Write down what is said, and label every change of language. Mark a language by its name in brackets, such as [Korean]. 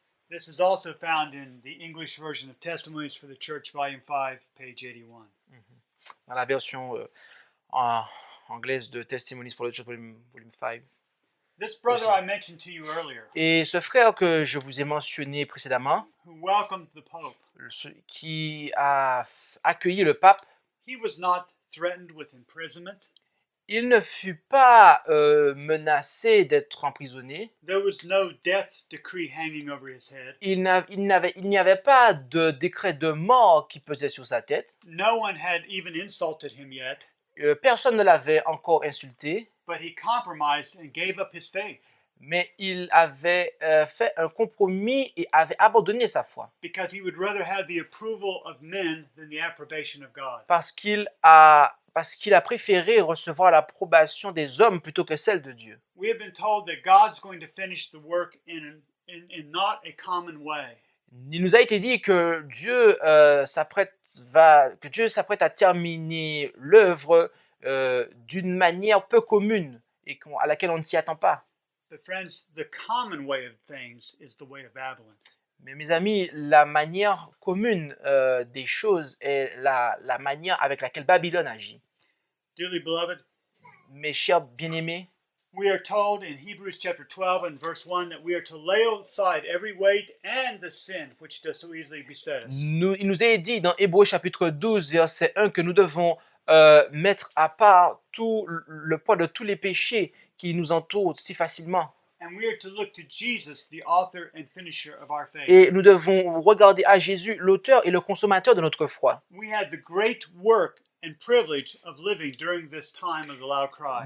[English] This is also found in the English version of Testimonies for the Church, Volume 5, page 81. [French] Dans la version anglaise de Testimonies for the Church, volume 5. [English] This brother I mentioned to you earlier, [French] Et ce frère que je vous ai mentionné précédemment, [English] who welcomed the Pope, [French] qui a accueilli le pape, [English] he was not threatened with imprisonment. [French] il ne fut pas menacé d'être emprisonné. [English] There was no death decree hanging over his head. [French] Il n'y avait pas de décret de mort qui pesait sur sa tête. [English] No one had even insulted him yet, [French] Personne ne l'avait encore insulté, [English] but he compromised and gave up his faith [French] mais il avait fait un compromis et avait abandonné sa foi. [English] because he would rather have the approval of men than the approbation of God. [French] Parce qu'il a préféré recevoir l'approbation des hommes plutôt que celle de Dieu. [English] We have been told that God's going to finish the work in not a common way. [French] Il nous a été dit que Dieu s'apprête à terminer l'œuvre d'une manière peu commune et à laquelle on ne s'y attend pas. [English] But friends, the common way of things is the way of Babylon. [French] Mais mes amis, la manière commune des choses est la manière avec laquelle Babylone agit. [English] Dearly beloved, [French] Mes chers bien-aimés, [English] we are told in Hebrews chapter 12 and verse 1 that we are to lay aside every weight and the sin which does so easily beset us. [French] il nous est dit dans Hébreux chapitre 12, verset 1, que nous devons mettre à part tout le poids de tous les péchés qui nous entourent si facilement. [English] And we are to look to Jesus, the author and finisher of our faith. [French] Et nous devons regarder à Jésus, l'auteur et le consommateur de notre foi. [English] We had the great work and privilege of living during this time of the loud cry.